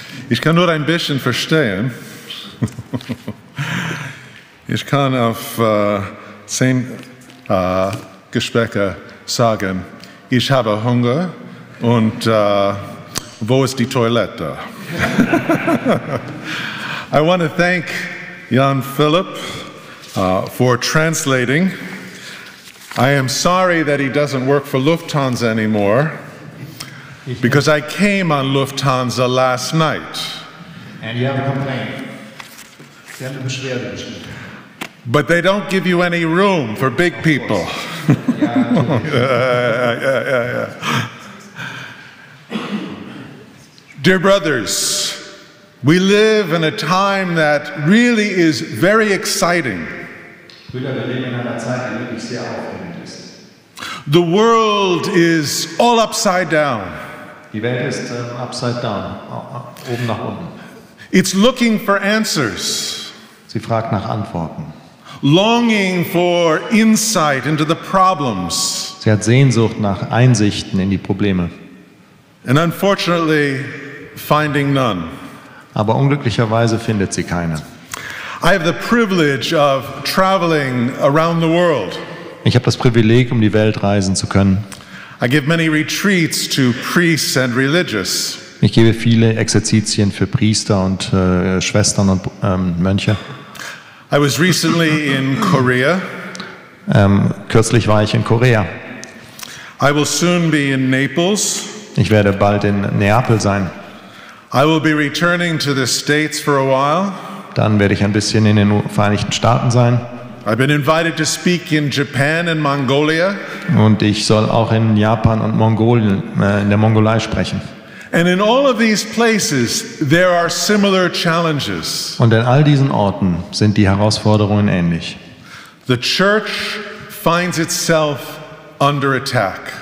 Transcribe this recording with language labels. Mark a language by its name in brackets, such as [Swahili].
[German] Ich kann nur ein bisschen verstehen. Ich kann auf 10 Gespräche sagen, ich habe Hunger und wo ist die Toilette? [English] I want to thank Jan Philip for translating. I am sorry that he doesn't work for Lufthansa anymore because I came on Lufthansa last night. And you have a complaint. [German] Sie haben eine Beschwerde geschrieben. [English] But they don't give you any room for big people. Yeah. Dear brothers, we live in a time that really is very exciting. [German] Brüder, wir leben in einer Zeit, die wirklich sehr aufregend ist. [English] The world is all upside down. [German] Die Welt ist [English] upside down, [German] oben nach unten. [English] It's looking for answers. [German] Sie fragt nach Antworten. [English] Longing for insight into the problems. [German] Sie hat Sehnsucht nach Einsichten in die Probleme. [English] And unfortunately, finding none. [German] Aber unglücklicherweise findet sie keine. [English] I have the privilege of traveling around the world. [German] Ich habe das Privileg, um die Welt reisen zu können. [English] I give many retreats to priests and religious. [German] Ich gebe viele Exerzitien für Priester und Schwestern und Mönche. [English] I was recently in Korea. [German] Kürzlich war ich in Korea. [English] I will soon be in Naples. [German] Ich werde bald in Neapel sein. [English] I will be returning to the States for a while. [German] Dann werde ich ein bisschen in den Vereinigten Staaten sein. [English] I've been invited to speak in Japan and Mongolia. [German] Und ich soll auch in Japan und Mongolien, in der Mongolei sprechen. [English] And in all of these places there are similar challenges. [German] Und in all diesen Orten sind die Herausforderungen ähnlich. [English] The church finds itself under attack.